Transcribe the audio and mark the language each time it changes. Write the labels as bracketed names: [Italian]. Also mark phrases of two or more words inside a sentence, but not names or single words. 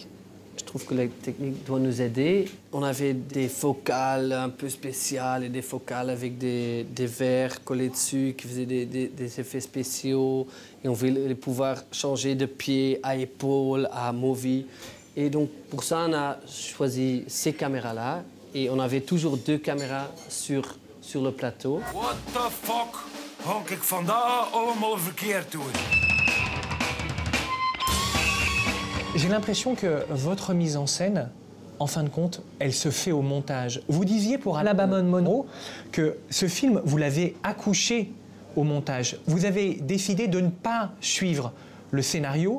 [French] Je trouve que la technique doit nous aider. On avait des focales un peu spéciales et des focales avec des verres collés dessus qui faisaient des effets spéciaux. Et on voulait pouvoir changer de pied à épaule, à movie. Et donc, pour ça, on a choisi ces caméras-là. Et on avait toujours 2 caméras sur le plateau. [English] What the fuck? [Dutch] Honk ik vandaag allemaal verkeerd doen? [French] J'ai l'impression que votre mise en scène, en fin de compte, elle se fait au montage. Vous disiez pour Alabama Monroe que ce film, vous l'avez accouché au montage. Vous avez décidé de ne pas suivre le scénario.